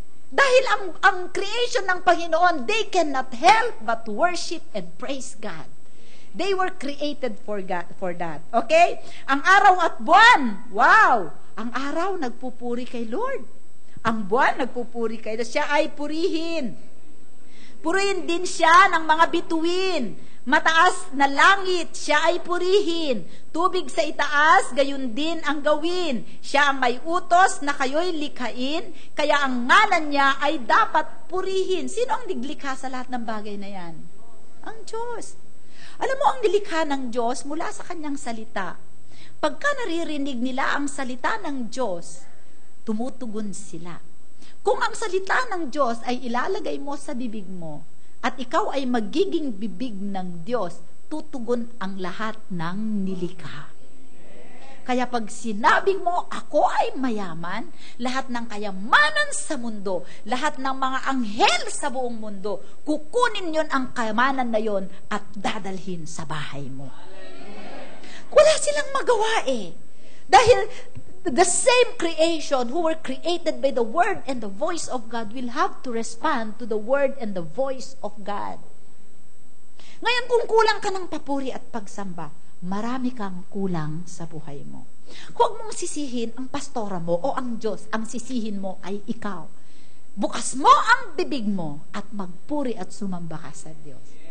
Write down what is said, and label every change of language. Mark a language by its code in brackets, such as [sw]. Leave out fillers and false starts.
[tl] Dahil ang creation ng Panginoon, [en] they cannot help but worship and praise God. They were created for God, for that. [tl] Okay? Ang araw at buwan, wow! Ang araw nagpupuri kay Lord. Ang buwan nagpupuri kay Lord. Siya ay purihin. Purihin din siya ng mga bituin. Mataas na langit, siya ay purihin. Tubig sa itaas, gayon din ang gawin. Siya ang may utos na kayo'y likhain, kaya ang ngalan niya ay dapat purihin. Sino ang naglikha sa lahat ng bagay na yan? Ang Diyos. Alam mo, ang nilikha ng Diyos mula sa kanyang salita. Pagka naririnig nila ang salita ng Diyos, tumutugon sila. Kung ang salita ng Diyos ay ilalagay mo sa bibig mo, at ikaw ay magiging bibig ng Diyos, tutugon ang lahat ng nilikha. Kaya pag sinabi mo, ako ay mayaman, lahat ng kayamanan sa mundo, lahat ng mga anghel sa buong mundo, kukunin yon ang kayamanan na yon at dadalhin sa bahay mo. Wala silang magawa eh. Dahil [en] the same creation who were created by the word and the voice of God will have to respond to the word and the voice of God. [tl] Ngayon, kung kulang ka ng papuri at pagsamba, marami kang kulang sa buhay mo. Huwag mong sisihin ang pastora mo o ang Diyos. Ang sisihin mo ay ikaw. Bukas mo ang bibig mo at magpuri at sumamba ka sa Diyos.